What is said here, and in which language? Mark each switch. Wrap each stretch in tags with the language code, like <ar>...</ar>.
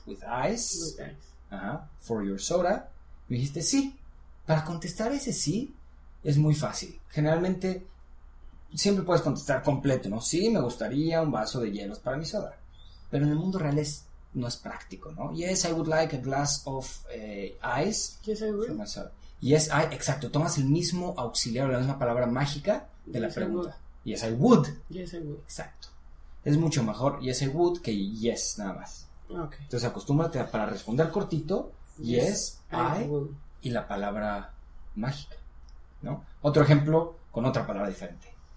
<en>With ice? Uh-huh. For your soda.</en> <es>Me dijiste sí. Para contestar ese sí, es muy fácil. Generalmente, siempre puedes contestar completo, ¿no? Sí, me gustaría un vaso de hielos para mi soda. Pero en el mundo real no es práctico, ¿no?</es> <en>Yes, I would like a glass of ice. Yes, I would. For my soda. Yes, I, exacto.</en> <es>Tomas el mismo auxiliar, la misma palabra mágica de</es> <en>yes,</en> <es>la pregunta.</es> <en>I yes, I would. Yes, I would.</en> <es>Exacto. Es mucho mejor</es> <en>yes, I would</en> <es>que yes, nada más.</es> <en>Okay.</en> <es>Entonces, acostúmbrate para responder cortito.</es> <en>Yes, I would.</en> <es>Y la palabra mágica, ¿no? Otro ejemplo con otra palabra diferente.</es>